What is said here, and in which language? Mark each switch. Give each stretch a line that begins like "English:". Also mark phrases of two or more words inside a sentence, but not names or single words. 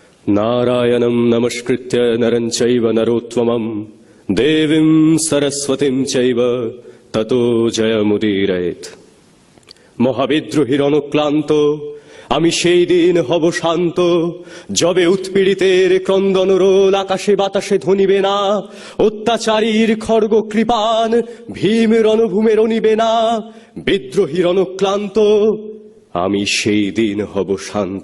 Sanskrit: नारायणं नमस्कृत्य नरं चैव नरोत्तमं देवीं सरस्वतीं चैव ततो जयमुदीरयेत्।
Bangla: মহাবিদ্রোহীর অনুক্লান্ত আমি সেই দিন হব শান্ত, যবে উৎপীড়িতের ক্রন্দন রোল আকাশে বাতাসে ধ্বনিবে না, অত্যাচারীর খড়গ কৃপান ভীম রণভূমে রণিবে না। বিদ্রোহীর অনুক্লান্ত আমি সেই দিন হব শান্ত।